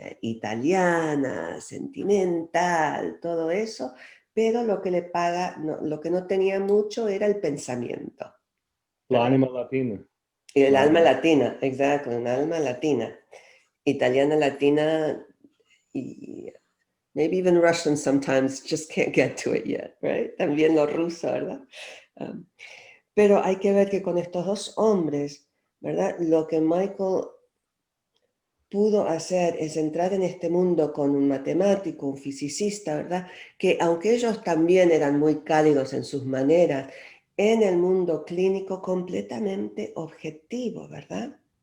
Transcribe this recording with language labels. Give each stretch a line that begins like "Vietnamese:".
Spanish: Italiana, sentimental, todo eso, pero lo que le paga, lo que no tenía mucho era el pensamiento. La anima latina. El alma latina, exacto, un alma latina. Italiana, latina, y
English: maybe even Russian sometimes just can't get to it yet, right?
Spanish: También lo ruso, ¿verdad? Pero hay que ver que con estos dos hombres, ¿verdad? Lo que Michael pudo hacer es entrar en este mundo con un matemático, un fisicista, ¿verdad? Que aunque ellos también eran muy cálidos en sus maneras, en el mundo clínico completamente objetivo, ¿verdad?